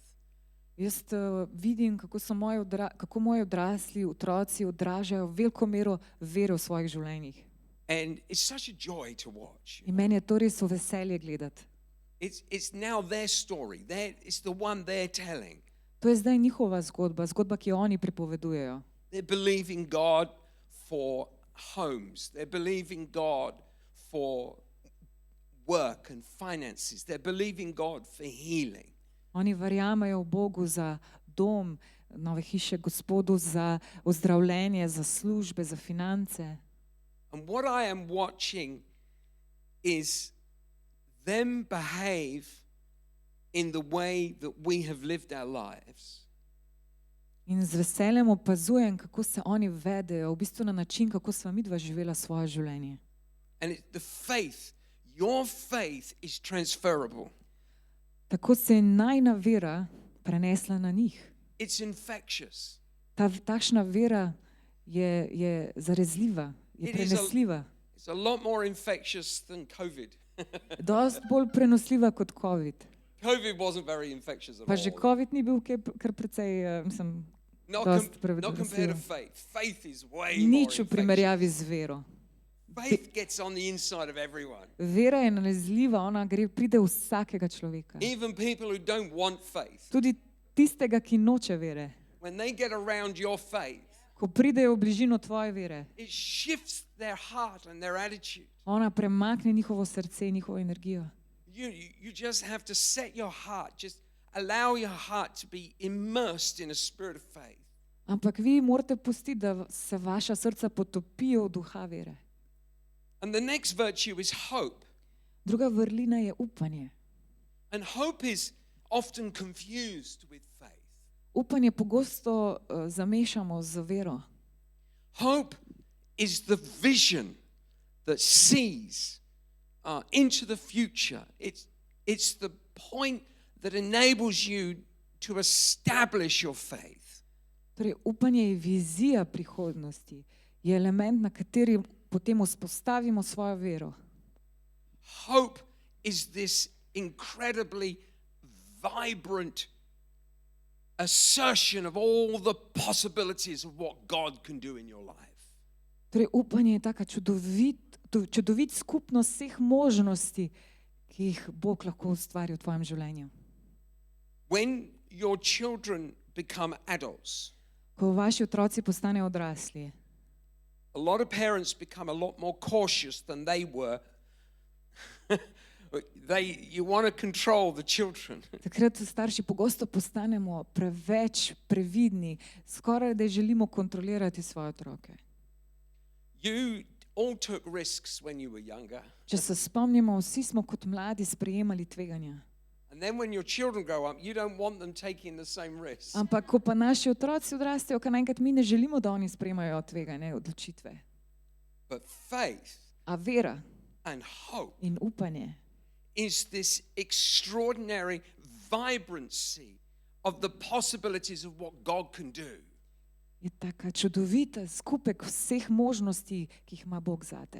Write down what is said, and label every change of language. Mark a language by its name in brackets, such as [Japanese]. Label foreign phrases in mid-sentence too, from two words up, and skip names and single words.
[Slovenian] Jaz vidim, kako moji odrasli otroci odražajo veliko mero vere v svojih življenjih. [English] And it's such a joy to watch. [Slovenian] In meni je to res v veselje gledati. [English] It's now their story. It's the one they're telling. [Slovenian] To je zdaj njihova zgodba, zgodba, ki jo oni pripovedujejo. [English] They're believing God for homes. They're believing God for work and finances. They're believing God for healing. [Slovenian] Oni verjamejo v Bogu za dom, nove hiše, Gospodu za ozdravljenje, za službe, za finance. [English] And what I am watching is them behave in the way that we have lived our lives. [Slovenian] In z veseljem opazujem, kako se oni vedejo, v bistvu na način, kako sva midva živela svoje življenje. [English] And the faith, your faith is transferable. [Slovenian] Tako se je najina vera prenesla na njih. [English] It's infectious. [Slovenian] Takšna vera je zarezljiva, je prenesljiva. [English] It's a lot more infectious than COVID. [Slovenian] Dost bolj prenosljiva kot COVID. [English] COVID wasn't very infectious at [Slovenian] Pa že [English] all. [Slovenian] COVID ni bil kar precej, [English] Not [Slovenian] dost [English] compared to [Slovenian] prenosljiv. [English] faith. Faith is way more [Slovenian] Nič v [English] infectious. [Slovenian] primerjavi z vero. [English] Faith gets on the inside of everyone. [Slovenian] Vera je nalezljiva, ona pride v vsakega človeka. [English] Even people who don't want faith. [Slovenian] Tudi tistega, ki noče vere. [English] When they get around your faith, [Slovenian] Ko pridejo v bližino tvoje vere, [English] it shifts their heart and their attitude. [Slovenian] ona premakne njihovo srce, njihovo energijo. [English] You just have to set your heart, just allow your heart to be immersed in a spirit of faith. [Slovenian] Ampak vi morate pustiti, da se vaša srca potopijo v duha vere. [English] And the next virtue is hope. [Slovenian] Druga vrlina je upanje. [English] And hope is often confused with faith. [Slovenian] Upanje pogosto zamešamo z vero. [English] Hope is the vision that sees into the future. It's the point that enables you to establish your faith. [Slovenian] Torej, upanje je vizija prihodnosti, je element, na kateri potem vzpostavimo svojo vero. [English] Hope is this incredibly vibrant assertion of all the possibilities of what God can do in your life. [Slovenian] Torej, upanje je taka čudovit skupnost vseh možnosti, ki jih Bog lahko ustvari v tvojem življenju. [English] When your children become adults, [Slovenian] Ko vaši otroci postanejo odrasli, [English] a lot of parents become a lot more cautious than they were. You want to control the children. [Slovenian] takrat starši pogosto postanemo preveč previdni, skoraj da želimo kontrolirati svoje otroke. [English] You all took risks when you were younger. [Slovenian] Če se spomnimo, vsi smo kot mladi sprejemali tveganja. [English] And then when your children grow up, you don't want them taking the same risks. [Slovenian] Ampak ko pa naši otroci odrastejo, kar naenkrat mi ne želimo, da oni sprejemajo tvegane odločitve. [English] But faith [Slovenian] A vera [English] and hope [Slovenian] in upanje [English] is this extraordinary vibrancy of the possibilities of what God can do. [Slovenian] je taka čudovita skupek vseh možnosti, ki jih ima Bog zate.